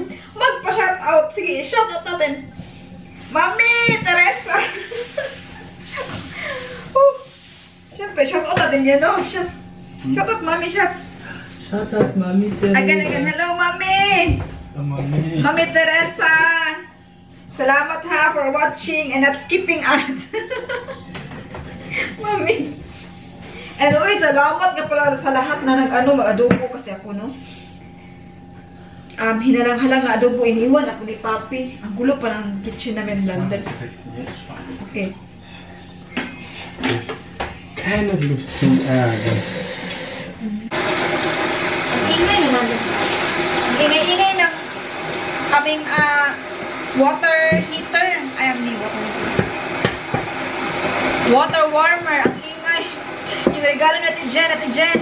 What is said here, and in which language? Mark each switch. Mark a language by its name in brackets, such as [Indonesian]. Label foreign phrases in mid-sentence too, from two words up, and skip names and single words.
[Filipino] Magpa-shoutout. Sige, shoutout natin. Mami Teresa. Siyempre, shoutout natin yan, no? Shoutout, Mami, shouts. Shoutout, Mami Teresa. Again. Hello, Mami. Mami. Mami Teresa. Salamat ha [English] for watching and not skipping ads. [Filipino] Mami. And uy, salamat nga pala sa lahat na mag-adobo kasi ako, no? hinalang-halang na adobo, iniwan ako ni Papi. Ang gulo pa ng kitchen namin, blender. Okay. [German] Keine Lust zum Ärgern. [Filipino] Ang ingay naman. Ang ingay-ingay ng kaming [English] water heater. [Filipino] Ay, ang [English] water heater. Water warmer. [Filipino] Ang ingay. Yung regalo natin Jen.